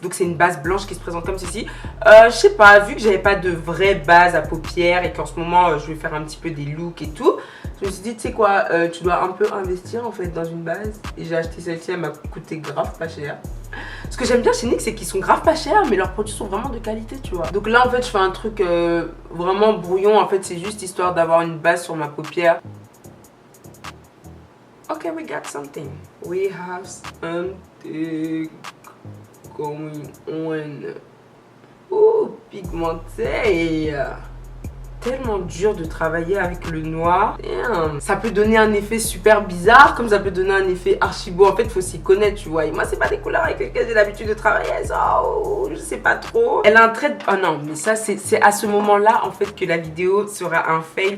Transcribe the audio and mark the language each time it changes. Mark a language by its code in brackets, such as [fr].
[fr] Donc c'est une base blanche qui se présente comme ceci. Je sais pas, vu que j'avais pas de vraie base à paupières et qu'en ce moment je vais faire un petit peu des looks et tout, je me suis dit, tu sais quoi, tu dois un peu investir en fait dans une base. Et j'ai acheté celle-ci, elle m'a coûté grave pas cher. Ce que j'aime bien chez NYX, c'est qu'ils sont grave pas chers, mais leurs produits sont vraiment de qualité, tu vois. Donc là en fait, je fais un truc vraiment brouillon. En fait, c'est juste histoire d'avoir une base sur ma paupière. [en] Okay, we got something. We have something going on. [fr] Oh, pigmenté. Tellement dur de travailler avec le noir. Damn. Ça peut donner un effet super bizarre, comme ça peut donner un effet archi beau. En fait, il faut s'y connaître, tu vois. Et moi, c'est pas des couleurs avec lesquelles j'ai l'habitude de travailler. Oh, je sais pas trop. Elle a un trait de... Oh non, mais ça, c'est à ce moment-là, en fait, que la vidéo sera un fail.